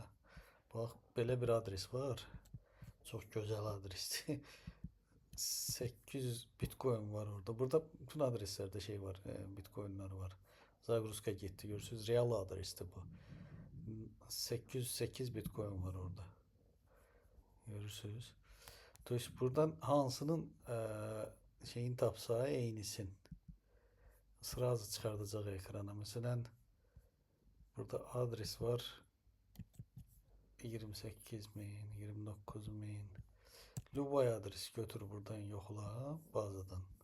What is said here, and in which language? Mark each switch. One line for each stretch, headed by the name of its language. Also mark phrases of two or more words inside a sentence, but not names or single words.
Azerbaijani: Bax, belə bir adres var. Çox gözəl adresdir. 800 Bitcoin var orada. Burada bütün adreslərdə şey var, Bitcoin'lar var. Zagruska getdi, görürsünüz. Real adresdir bu. 808 Bitcoin var orada. Görürsünüz.
Russian: То есть
Azerbaijani: buradan hansının şeyin tapsa eynisin.
Turkish: Sırası çıkartacak ekrana. Mesela burada adres var. 28.000, 29.000.
Azerbaijani: Lubay adres götür buradan yokla bazadan.